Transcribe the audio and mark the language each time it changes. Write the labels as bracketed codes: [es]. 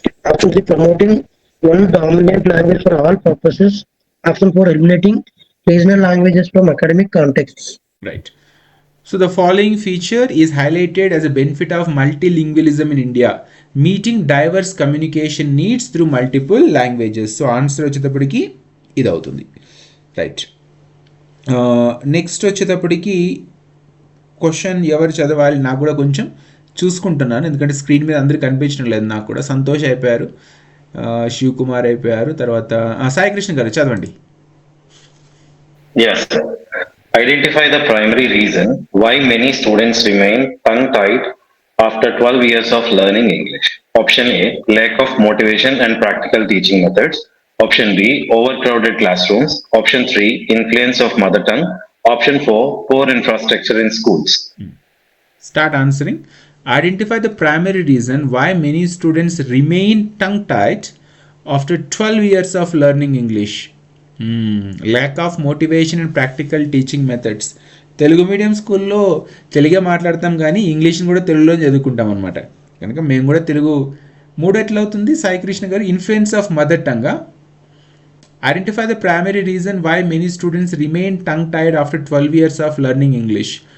[en] Option 3, promoting one dominant language for all purposes. Option 4, eliminating regional languages from academic contexts. Right. So the following feature is highlighted as a benefit of multilingualism in India, meeting diverse communication needs through multiple languages. So answer [te] వచ్చేటప్పటికి ఇది అవుతుంది. Right. Next వచ్చేటప్పటికి question ఎవరు చదవాలి నాకు కూడా కొంచెం చూసుకుంటున్నాను, ఎందుకంటే స్క్రీన్ మీద అందరికి కనిపించడం లేదు నాకు కూడా. సంతోష్ అయిపోయారు, శివ్ కుమార్ అయిపోయారు, తర్వాత సాయి కృష్ణ గారు చదవండి. [en] Yes. Identify the primary reason why many students remain tongue-tied after 12 years of learning English. Option A, lack of motivation and practical teaching methods. Option B, overcrowded classrooms. Option 3, influence of mother tongue. Option 4, poor infrastructure in schools. Start answering. Identify the primary reason why many students remain tongue-tied after 12 years of learning English. Lack of motivation and practical teaching methods. [te] Telugu medium స్కూల్లో తెలుగే మాట్లాడతాం కానీ ఇంగ్లీష్ని కూడా తెలుగులో చదువుకుంటాం అనమాట. కనుక మేము కూడా తెలుగు మూడు ఎట్లా అవుతుంది సాయి కృష్ణ గారు? [en] Influence of mother tongue. Identify the primary reason why many students remain tongue tired after 12 years of learning English.